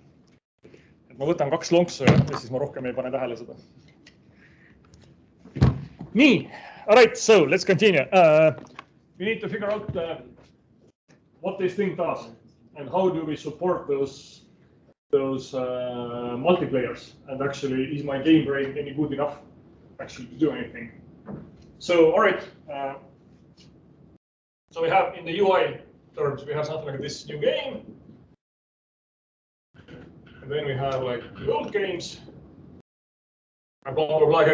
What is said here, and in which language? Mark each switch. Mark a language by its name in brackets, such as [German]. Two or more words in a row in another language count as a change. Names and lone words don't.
[Estonian] Et ma võtan 2 lonksu ja siis ma rohkem ei pane tähele seda. Nii, [English] all right, so let's continue. We need to figure out what this thing does and how do we support those multiplayers, and actually is my game brain any good enough actually to do anything. So all right, so we have in the UI terms, we have something like this new game, and then we have like the old games, and blah blah blah.